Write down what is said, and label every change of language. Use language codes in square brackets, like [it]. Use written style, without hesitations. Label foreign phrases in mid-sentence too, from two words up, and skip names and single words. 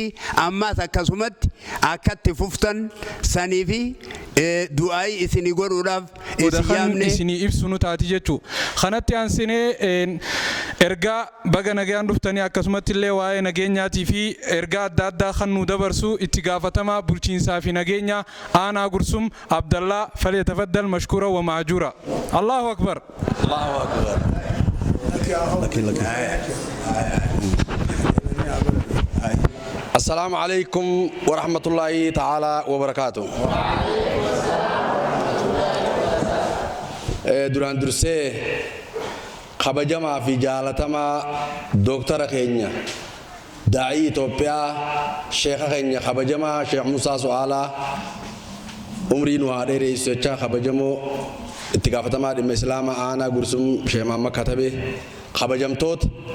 [om] Ammaas akkasumatti akkatti fuftan sanii fi du'aayii isinii godhuudhaaf isin yaamne isinii ibsu nu taati jechuudha. Kanatti aansinee ergaa baga nagaan dhuftanii akkasumatti illee waa'ee nageenyaatii fi ergaa adda addaa kan nu dabarsu itti gaafatamaa bulchiinsaa fi nageenya aanaa Gursum Abdallaa [ar] فليتفضل مشكورا ومأجورا. الله أكبر. الله أكبر. السلام عليكم ورحمة الله تعالى وبركاته. [om] Duraan dursee kabajamaa fi jaalatamaa Dooktara keenya daa'ii Itoophiyaa sheekha keenya kabajamaa Sheekh Musaa Su'aalaa umrii nu haa dheereessu jecha kabajamoo itti gaafatamaa dhimma Islaamaa aanaa Gursum Sheekh Mahammad Katabee kabajamtoota